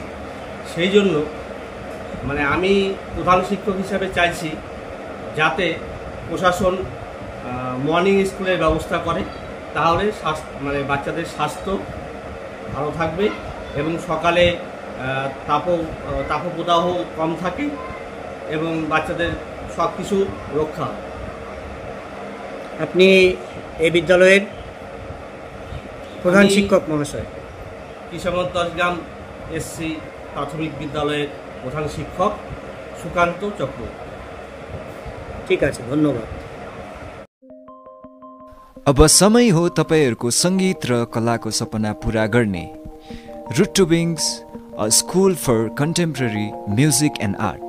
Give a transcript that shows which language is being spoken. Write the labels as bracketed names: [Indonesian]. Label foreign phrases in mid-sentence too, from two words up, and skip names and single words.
[Bangla] সেই জন্য আমি প্রধান শিক্ষক হিসাবে চাইছি যাতে প্রশাসন মর্নিং স্কুলের ব্যবস্থা করে, তাহলে বাচ্চাদের স্বাস্থ্য ভালো থাকবে এবং সকালে তাপপ্রদাহ কম থাকে এবং বাচ্চাদের সব কিছু রক্ষা হয়। আপনি এই বিদ্যালয়ের প্রধান শিক্ষক মহাশয়? কিশোরগঞ্জ 10 গ্রাম এসসি প্রাথমিক বিদ্যালয়ের প্রধাन শিক্ষক সুকান্ত চক্র। [Hindi] ठीक है, धन्यवाद। [Nepali] अब समय हो तपाईहरुको संगीत र कलाको सपना पूरा गर्ने रुट टु विंग्स, अ स्कूल फर कन्टेम्पोरेरी म्युजिक एन्ड आर्ट।